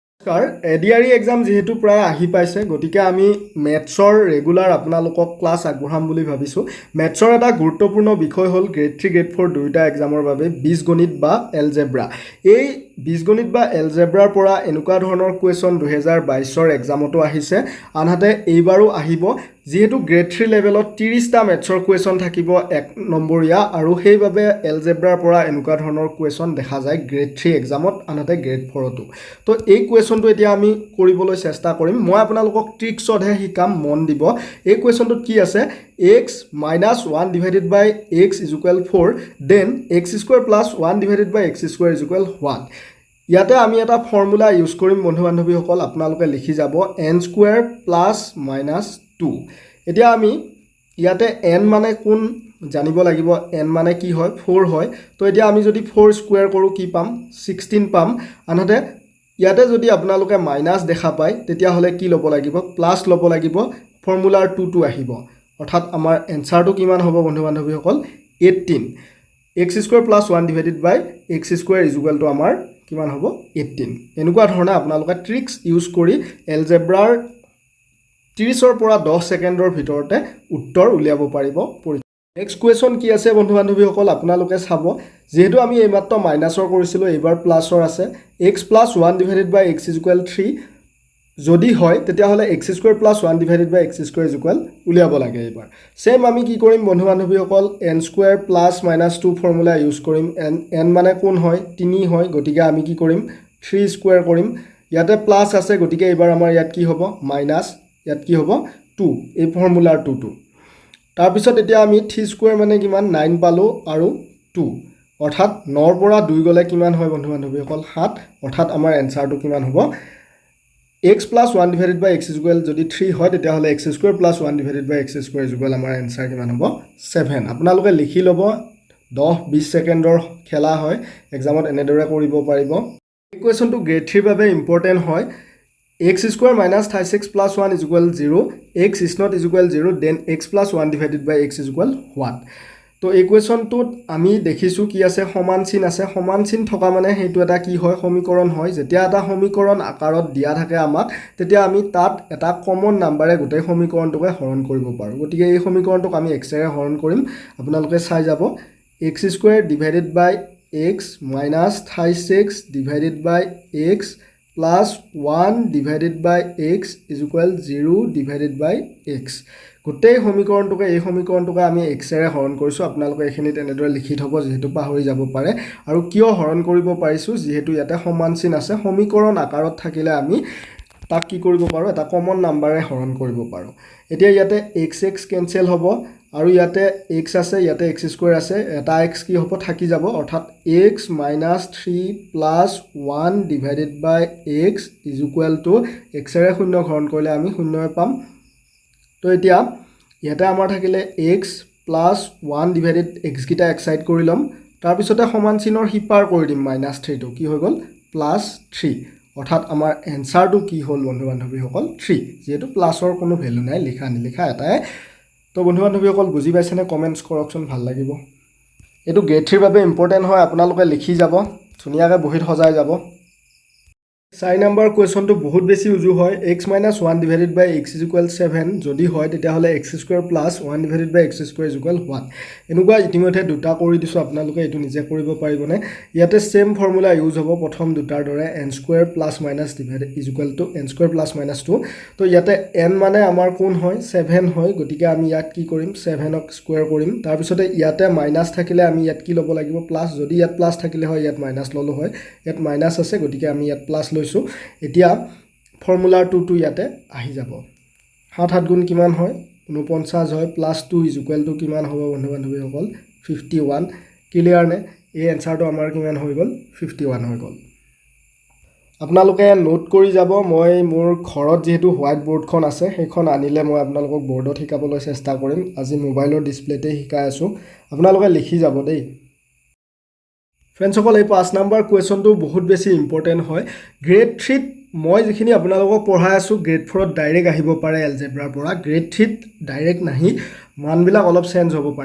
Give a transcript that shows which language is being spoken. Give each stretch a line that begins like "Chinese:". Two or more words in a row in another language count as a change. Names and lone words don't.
Assamese: নমস্কাৰ এডিআৰই এক্সাম যেহেতু প্ৰায় আহি পাইছে গতিকে আমি মেথছৰ ৰেগুলাৰ আপোনালোকক ক্লাছ আগবঢ়াম বুলি ভাবিছোঁ মেথছৰ এটা গুৰুত্বপূৰ্ণ বিষয় হ'ল গ্ৰেড 3 গ্ৰেড 4 দুয়োটা এক্সামৰ বাবে বীজগণিত বা এলজেব্ৰা এই বীজগণিত বা এলজেব্ৰাৰ পৰা এনেকুৱা ধৰণৰ কুৱেশ্যন 2022ৰ এক্সামতো আহিছে আনহাতে এইবাৰো আহিব যেহেতু গ্ৰেড 3 লেভেলত 30টা মেথছৰ কুৱেশ্যন থাকিব 1 নম্বৰীয়া আৰু সেইবাবে এলজেব্ৰাৰ পৰা এনেকুৱা ধৰণৰ কুৱেশ্যন দেখা যায় গ্ৰেড 3 এক্সামত আনহাতে গ্ৰেড 4তো তো এই কুৱেশ্যনটো এতিয়া আমি কৰিবলৈ চেষ্টা কৰিম মই আপোনালোকক ট্ৰিক্সতহে শিকাম মন দিব এই কুৱেশ্যনটোত কি আছে
English: x - 1 divided by x is equal 4 then x square plus 1 divided by x square is equal 1
Assamese: ইয়াতে আমি এটা ফৰ্মুলা ইউজ কৰিম বন্ধু বান্ধৱীসকল আপোনালোকে লিখি যাব
English: n square plus minus 2
Assamese: এতিয়া আমি ইয়াতে n মানে কোন জানিব লাগিব n মানে কি হয় 4 হয় তো এতিয়া আমি যদি 4 স্কয়াৰ কৰো কি পাম 16 পাম আনহাতে ইয়াতে যদি আপোনালোকে মাইনাস দেখা পায় তেতিয়া হলে কি লব লাগিব প্লাস লব লাগিব ফৰ্মুলাৰ 2 আহিব অৰ্থাৎ আমাৰ এনসাৰটো কিমান হ'ব বন্ধু বান্ধৱীসকল 18
English: x square plus 1 divided by x square is equal to
Assamese: আমাৰ কিমান হ'ব 18 এনেকুৱা ধৰণে আপোনালোকে
English: tricks use
Assamese: কৰি এলজেব্ৰাৰ 30ৰ পৰা 10 ছেকেণ্ডৰ ভিতৰতে উত্তৰ উলিয়াব পাৰিব
English: next question
Assamese: কি আছে বন্ধু বান্ধৱীসকল আপোনালোকে চাব যেহেতু আমি এইমাত্ৰ মাইনাসৰ কৰিছিলো এইবাৰ প্লাসৰ আছে
English: x + 1 divided by x is equal 3
Assamese: যদি হয় তেতিয়া হলে
English: x square plus 1 divided by x square is equal
Assamese: উলিয়াব লাগে এইবাৰ সেম আমি কি কৰিম বন্ধু বান্ধৱীসকল
English: n square plus minus 2 formula use
Assamese: কৰিম n মানে কোন হয় 3 হয় গতিকে আমি কি কৰিম 3 স্কয়াৰ কৰিম ইয়াতে প্লাস আছে গতিকে এইবাৰ আমাৰ ইয়াত কি হ'ব মাইনাস ইয়াত কি হ'ব 2 এই ফৰ্মুলাৰ 2 তাৰ পিছত এতিয়া আমি 3 স্কয়াৰ মানে কিমান 9 পালো আৰু 2 অৰ্থাৎ 9 ৰ পৰা 2 গলে কিমান হয় বন্ধু বান্ধৱীসকল 7 অৰ্থাৎ আমাৰ এনসাৰটো কিমান হ'ব
English: x plus 1 divided by x is equal
Assamese: যদি 3 হয় তেতিয়া হলে
English: x square plus 1 divided by x square is equal
Assamese: আমাৰ এনসাৰ কিমান হ'ব 7 আপোনালোকে লিখি লব 10-20 ছেকেণ্ডৰ খেলা হয় এক্সামত এনেদৰে কৰিব পাৰিব এই কুৱেশ্যনটো গ্ৰেড 3 বাবে ইম্পৰ্টেন্ট হয়
English: x square minus 36 plus 1 is equal 0 x is not is equal 0 then x plus 1 divided by x is equal 1
Assamese: তো এই কুৱেশ্যনটোত আমি দেখিছো কি আছে সমান চিন আছে সমান চিন থকা মানে হেতু এটা কি হয় সমীকৰণ হয় যেতিয়া এটা সমীকৰণ আকাৰত দিয়া থাকে আমাক তেতিয়া আমি তাত এটা কমন নাম্বাৰে গোটেই সমীকৰণটোকে হৰণ কৰিব পাৰো গতিকে এই সমীকৰণটোক আমি x এৰে হৰণ কৰিম আপোনালোকে চাই যাব
English: x square divided by x minus 36 divided by x plus 1 divided by x is equal 0 divided by x
Assamese: গোটেই সমীকৰণটোকে এই সমীকৰণটোকে আমি x এৰে হৰণ কৰিছো আপোনালোকে এখিনিত এনেদৰে লিখি থব যেহেতু পাহৰি যাব পাৰে আৰু কিয় হৰণ কৰিব পাৰিছো যেহেতু ইয়াতে সমান চিন আছে সমীকৰণ আকাৰত থাকিলে আমি তাক কি কৰিব পাৰো এটা কমন নাম্বাৰে হৰণ কৰিব পাৰো এতিয়া ইয়াতে x কেনসেল হ'ব আৰু ইয়াতে x আছে ইয়াতে x স্কয়াৰ আছে এটা x কি হ'ব থাকি যাব অৰ্থাৎ
English: x - 3 plus 1 divided by x is equal to
Assamese: x এৰে শূন্য হৰণ কৰিলে আমি শূন্যই পাম তো এতিয়া ইয়াতে আমাৰ থাকিলে
English: x plus 1 divided x
Assamese: কিটা এক সাইড কৰি লম তাৰ পিছতে সমান চিনৰ হিপাৰ কৰি দিম -3 টো কি হৈ গল +3 অৰ্থাৎ আমাৰ এনসাৰটো কি হ'ল বন্ধু বান্ধৱীসকল 3 যেহেতু প্লাসৰ কোনো ভ্যালু নাই লিখা নিলিখা এটাই তো বন্ধু বান্ধৱীসকল বুজি পাইছেনে কমেন্টছ কৰকচোন ভাল লাগিব এটো গ্ৰেড 3 বাবে ইম্পৰ্টেন্ট হয় আপোনালোকে লিখি যাব ধুনিয়াকৈ বহিত সজাই যাব 4 নম্বৰ কুৱেশ্যনটো বহুত বেছি উজু হয়
English: x - 1 divided by x is equal 7
Assamese: যদি হয় তেতিয়া হলে
English: x square plus 1 divided by x square is equal 1
Assamese: এনেকুৱা ইতিমধ্যে দুটা কৰি দিছো আপোনালোকে এটো নিজে কৰিব পাৰিবনে ইয়াতে সেম ফৰ্মুলা ইউজ হ'ব প্ৰথম দুটাৰ দৰে
English: n square plus minus divided is equal to n square plus minus 2
Assamese: তো ইয়াতে n মানে আমাৰ কোন হয় 7 হয় গতিকে আমি ইয়াত কি কৰিম 7 ক স্কয়াৰ কৰিম তাৰ পিছতে ইয়াতে মাইনাস থাকিলে আমি ইয়াত কি ল'ব লাগিব প্লাস যদি ইয়াত প্লাস থাকিলে হয় ইয়াত মাইনাস ললো হয় ইয়াত মাইনাস আছে গতিকে আমি ইয়াত প্লাস এতিয়া ফৰ্মুলাৰ 2 ইয়াতে আহি যাব 7 গুণ কিমান হয় 49 হয় +2
English: is equal to
Assamese: কিমান হ'ব বন্ধু বান্ধৱীসকল 51 ক্লিয়াৰ নে এই এনসাৰটো আমাৰ কিমান হৈ গল 51 হৈ গল আপোনালোকে নোট কৰি যাব মই মোৰ ঘৰত যেহেতু হোৱাইট বোৰ্ডখন আছে সেইখন আনিলে মই আপোনালোকক বোৰ্ডত শিকাবলৈ চেষ্টা কৰিম আজি মোবাইলৰ ডিসপ্লেতে শিকাই আছো আপোনালোকে লিখি যাব দেই ফ্ৰেন্ডসকল এই 5 নম্বৰ কুৱেশ্যনটো বহুত বেছি ইম্পৰ্টেন্ট হয় গ্ৰেড 3 মই যিখিনি আপোনালোকক পঢ়াই আছোঁ গ্ৰেড 4ত ডাইৰেক্ট আহিব পাৰে এলজেব্ৰাৰ পৰা, গ্ৰেড 3ত ডাইৰেক্ট নাহি মানবিলাক অলপ চেঞ্জ হ'ব পাৰে।